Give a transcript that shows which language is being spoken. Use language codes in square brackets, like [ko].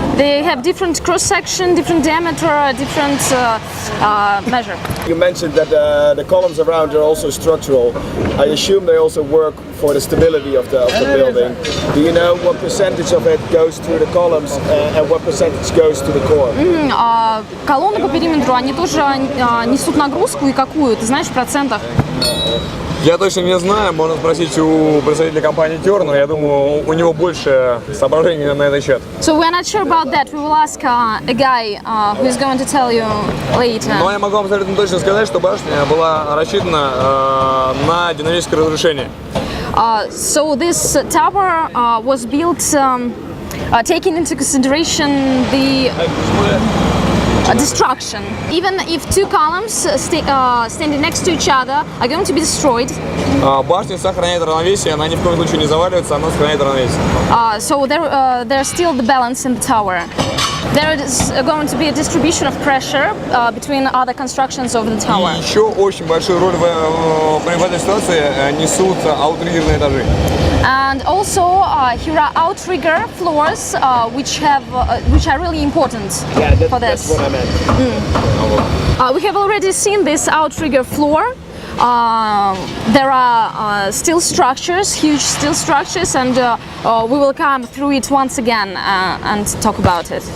[en] They have different cross section, different diameter, different measure. You mentioned that the columns around are also structural. I assume they also work for the stability of the building. Do you know what percentage of it goes to the columns and what percentage goes to the core? [ru] Колонны по периметру, они тоже несут нагрузку, и какую, ты знаешь, в процентах? Я точно не знаю, можно спросить у представителя компании Тёр, но я думаю, у него больше соображений на этот счет. [en] So we're not sure about that. We will ask a guy who is going to tell you later. [ru] Но я могу вам абсолютно точно сказать, что башня была рассчитана на динамическое разрушение. [en] So this tower was built taking into consideration the destruction. Even if two columns standing next to each other are going to be destroyed. [ru] Башня сохраняет равновесие, она ни в коем случае не заваливается, она сохраняет равновесие. [en] So there's still the balance in the tower. There is going to be a distribution of pressure between other constructions of the tower. [ru] И еще очень большую роль в этой ситуации несут аутриггерные этажи. [en] And also here are outrigger floors, which are really important for this. That's what I meant. We have already seen this outrigger floor. There are steel structures, huge steel structures, and we will come through it once again and talk about it.